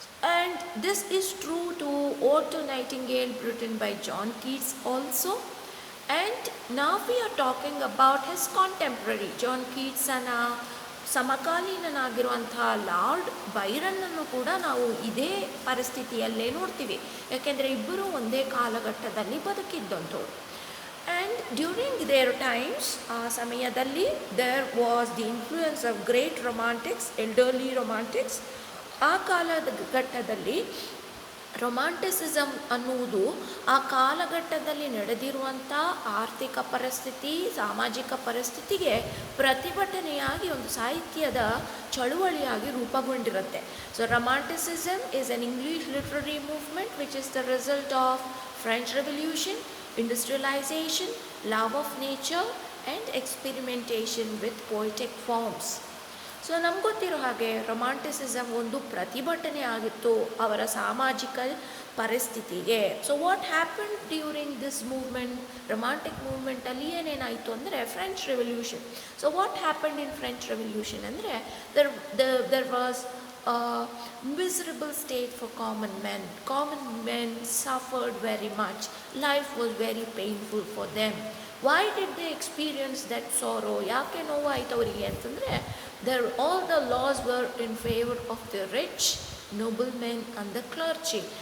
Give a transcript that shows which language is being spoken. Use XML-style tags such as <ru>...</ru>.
<en>And this is true to Ode to Nightingale, written by John Keats also. And now we are talking about his contemporary, John Keats and</en> <kn>ಸಮಕಾಲೀನನಾಗಿರುವಂಥ lord ಬೈರನ್ನನ್ನು ಕೂಡ ನಾವು ಇದೇ ಪರಿಸ್ಥಿತಿಯಲ್ಲೇ ನೋಡ್ತೀವಿ. ಯಾಕೆಂದರೆ ಇಬ್ಬರು ಒಂದೇ ಕಾಲಘಟ್ಟದಲ್ಲಿ ಬದುಕಿದ್ದಂಥವ್ರು.</kn> <en>and during their times,</en> <kn>ಆ ಸಮಯದಲ್ಲಿ</kn> <en>There was the influence of great romantics, elderly romantics.</en> <kn>ಆ ಕಾಲಘಟ್ಟದಲ್ಲಿ ರೊಮ್ಯಾಂಟಿಸಿಸಮ್ ಅನ್ನುವುದು ಆ ಕಾಲಘಟ್ಟದಲ್ಲಿ ನಡೆದಿರುವಂಥ ಆರ್ಥಿಕ ಪರಿಸ್ಥಿತಿ, ಸಾಮಾಜಿಕ ಪರಿಸ್ಥಿತಿಗೆ ಪ್ರತಿಭಟನೆಯಾಗಿ ಒಂದು ಸಾಹಿತ್ಯದ ಚಳುವಳಿಯಾಗಿ ರೂಪುಗೊಂಡಿರುತ್ತೆ.</kn> <en>So romanticism is an English literary movement which is the result of French revolution, industrialisation, love of nature and experimentation with poetic forms.</en> <kn>So ನಮ್ಗೆ ಗೊತ್ತಿರೋ ಹಾಗೆ ರೊಮ್ಯಾಂಟಿಸಿಸಮ್ ಒಂದು ಪ್ರತಿಭಟನೆ ಆಗಿತ್ತು ಅವರ ಸಾಮಾಜಿಕ ಪರಿಸ್ಥಿತಿಗೆ.</kn> <en>so what happen during this movement,</en> <kn>romantic ಮೂವ್ಮೆಂಟಲ್ಲಿ ಏನೇನಾಯಿತು ಅಂದರೆ French revolution.</kn> <en>So what happen in French revolution ಅಂದರೆ there was miserable state for common men. Common men suffered very much. Life was very painful for them. Why did they experience that sorrow?</en> <kn>ಯಾಕೆ ನೋವಾಯಿತು ಅವರಿಗೆ ಅಂತಂದರೆ</kn> <en>all the laws were in favor of the rich, noblemen and the clergy.</en>